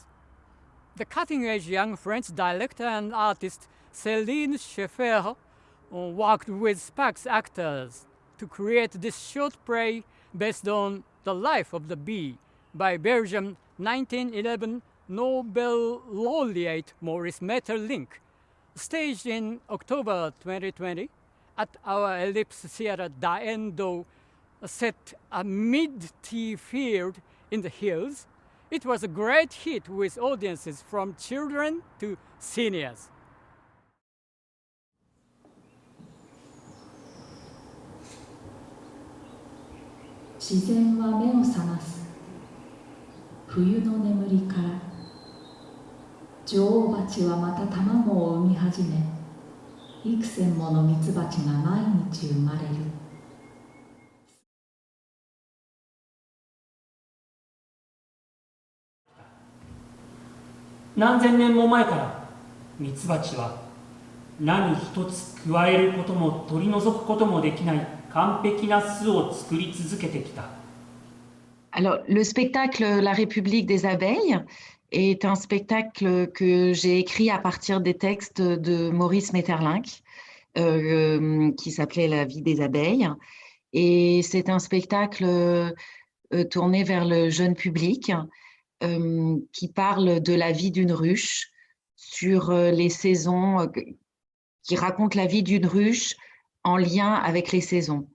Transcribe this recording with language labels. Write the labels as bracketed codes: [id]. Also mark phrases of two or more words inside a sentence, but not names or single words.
[en] The cutting-edge young French director and artist Céline Schaeffer worked with SPAC's actors to create this short play based on the life of the bee by Belgian 1911 Nobel laureate Maurice Maeterlinck, staged in October 2020 at our Ellipse Theatre Daendo, set amid tea field in the hills. It was a great hit with audiences from children to seniors. [ja] 自然は目を覚ます。冬の眠りから女王蜂はまた卵を産み始め、幾千ものミツバチが毎日生まれる。何千年も前からミツバチは何一つ加えることも取り除くこともできない完璧な巣を作り続けてきた。 [fr] Alors, le spectacle La République des abeilles est un spectacle que j'ai écrit à partir des textes de Maurice Maeterlinck, qui s'appelait La vie des abeilles. Et c'est un spectacle tourné vers le jeune public, qui parle de la vie d'une ruche, sur les saisons, qui raconte la vie d'une ruche en lien avec les saisons.